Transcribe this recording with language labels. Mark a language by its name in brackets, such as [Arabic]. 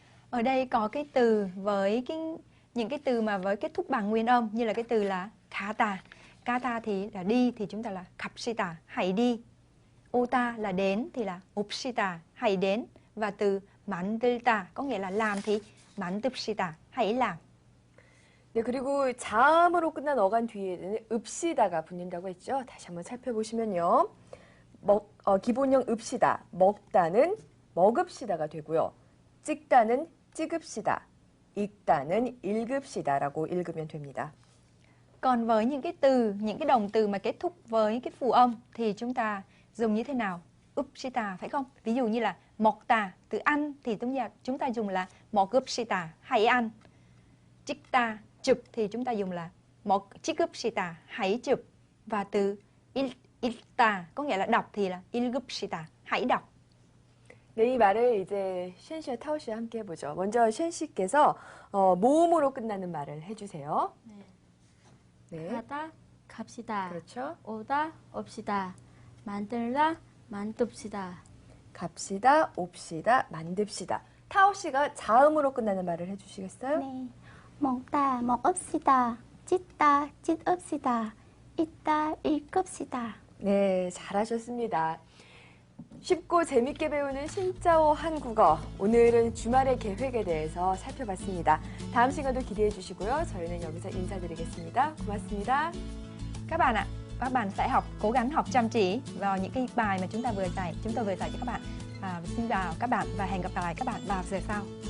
[Vietnamese] Ở đây có cái từ với những cái từ mà với kết thúc bằng nguyên âm như là cái từ là 가다. 가다 thì là đi thì chúng ta là [Korean] 갑시다, [Vietnamese] hãy đi. 오다 là đến thì là [Korean] 옵시다, [Vietnamese] hãy đến. Và từ 만들다 có nghĩa là làm thì [Korean] 만듭시다, [Vietnamese] hãy làm. [Korean] 네, 그리고 자음으로 끝난 어간 뒤에는 읍시다가 붙는다고 했죠. 다시 한번 살펴보시면요. 기본형 읍시다, 먹다는 먹읍시다가 되고요. 찍다는 찍읍시다, 읽다는 읽읍시다라고 읽으면 됩니다. [Vietnamese] Còn với những cái từ, những cái động từ mà kết thúc với cái phụ âm thì chúng ta dùng như thế nào? [Korean] 읍시다 [Vietnamese] phải không? Ví dụ như là 먹다, từ ăn thì chúng ta dùng là [Korean] 먹읍시다, [Vietnamese] hãy ăn. 찍다, chụp thì chúng ta dùng là [Korean] 찍읍시다, [Vietnamese] hãy chụp. Và từ 읽다 có nghĩa là đọc thì là [Korean] 읽읍시다, [Vietnamese] hãy đọc. [Korean] 네, 이 말을 이제 쉔 씨와 타오 씨와 함께 해보죠. 먼저 쉔 씨께서 모음으로 끝나는 말을 해주세요. 네. 가다 갑시다. 그렇죠. 오다 옵시다. 만들다 만듭시다. 갑시다, 옵시다, 만듭시다. 타오 씨가 자음으로 끝나는 말을 해주시겠어요? 네. 먹다 먹읍시다. 찢다 찢읍시다. 읽다 읽읍시다. 네, 잘하셨습니다. 쉽고 재밌게 배우는 신짜오 한국어. 오늘은 주말의 계획에 대해서 살펴봤습니다. 다음 시간도 기대해 주시고요. 저희는 여기서 인사드리겠습니다. 고맙습니다. [Vietnamese] Các bạn ạ, các bạn sẽ cố gắng học chăm chỉ vào những cái bài mà chúng tôi vừa dạy cho các bạn. Xin chào các bạn và hẹn gặp lại các bạn vào giờ sau.